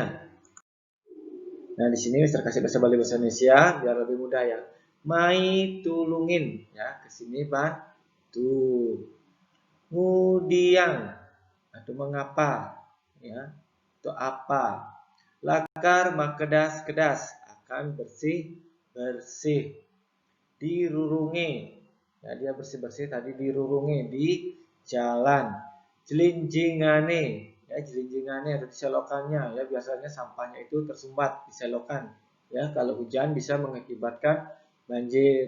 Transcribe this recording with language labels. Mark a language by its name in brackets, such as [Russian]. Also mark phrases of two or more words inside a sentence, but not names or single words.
[Indonesian] Nah, di sini Mister kasih bahasa Bali bahasa Indonesia biar lebih mudah ya. [Balinese] Mai tulungin ya, [Indonesian] ke sini bantu. Ngudiang atau mengapa ya, atau apa. [Balinese] Lakar makedas-kedas [Indonesian] akan bersih-bersih. [Balinese] Dirurungi. [Indonesian] Ya, dia bersih-bersih tadi dirurungi di jalan. [Balinese] Jelinjingane. [Indonesian] Ya, jelinjingane ada di selokannya. Ya, biasanya sampahnya itu tersumbat di selokan. Ya, kalau hujan bisa mengakibatkan banjir.